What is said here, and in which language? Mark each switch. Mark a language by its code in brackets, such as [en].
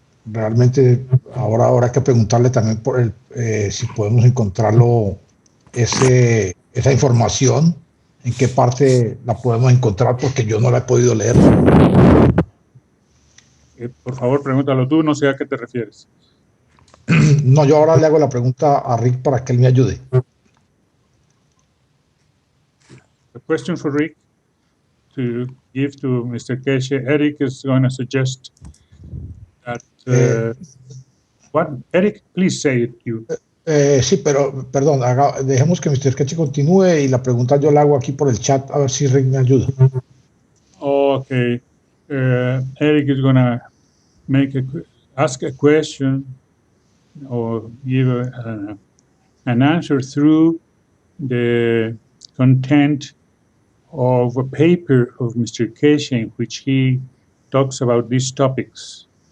[es] Realmente ahora habrá que preguntarle también por si podemos encontrarlo, esa información, en qué parte la podemos encontrar, porque yo no la he podido leer. Por favor, pregúntalo tú, no sé a qué te refieres. No, yo ahora le hago la pregunta a Rick para que él me ayude. [en] The question for Rick to give to Mr. Keshe. Eric is going to suggest that. What? Eric, please say it. [es] Sí, pero perdón, dejemos que Mr. Keshe continúe y la pregunta yo la hago aquí por el chat, a ver si Rick me ayuda. [en] Okay. Eric is going to ask a question or give an answer through the content of a paper of Mr. Keshe in which he talks about these topics.